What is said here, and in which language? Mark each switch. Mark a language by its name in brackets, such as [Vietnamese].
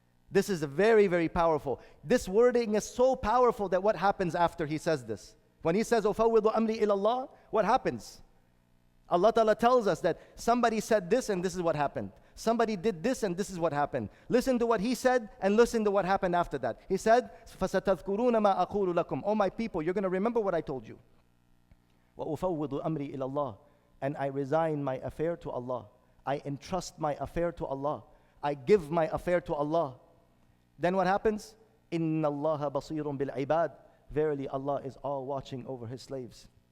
[English] This is very, very powerful. This wording is so powerful that what happens after he says this? When he says, [Arabic] "Ufawwidu amri ilallah," [English] what happens? Allah Ta'ala tells us that somebody said this and this is what happened. Somebody did this and this is what happened. Listen to what he said and listen to what happened after that. He said, [Arabic] فَسَتَذْكُرُونَ مَا أَقُولُ لَكُمْ. [English] Oh my people, you're going to remember what I told you. [Arabic] وَأُفَوِّضُ أَمْرِي إِلَى اللَّهِ. [English] And I resign my affair to Allah. I entrust my affair to Allah. I give my affair to Allah. Then what happens? [Arabic] إِنَّ اللَّهَ بَصِيرٌ بِالْعِبَادِ. [English] Verily Allah is all watching over His slaves.